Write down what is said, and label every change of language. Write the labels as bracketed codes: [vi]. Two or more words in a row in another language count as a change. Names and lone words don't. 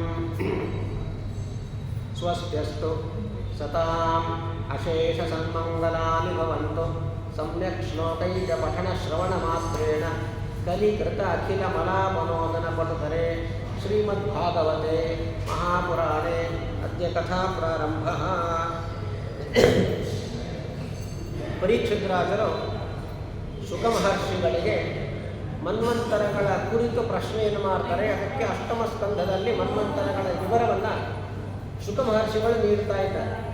[sa] स्वस्त्यस्तु सताम् अशेषसन्मङ्गलानि भवन्तु सम्यक् श्लोकैकपठनश्रवणमात्रेण कलिकृत अखिलमलापनोदनपटुतरे श्रीमद्भागवते महापुराणे अद्य कथाप्रारम्भः। [kn] ಪರೀಕ್ಷಿತರಾಜರು ಶುಕ ಮಹರ್ಷಿಗಳಿಗೆ ಮನ್ವಂತರಗಳ ಕುರಿತು ಪ್ರಶ್ನೆಯನ್ನು ಮಾಡ್ತಾರೆ. ಅದಕ್ಕೆ ಅಷ್ಟಮ ಸ್ಕಂಧದಲ್ಲಿ ಮನ್ವಂತರಗಳ ವಿವರವನ್ನು ಶುಕ ಮಹರ್ಷಿಗಳು ನೀಡ್ತಾ ಇದ್ದಾರೆ.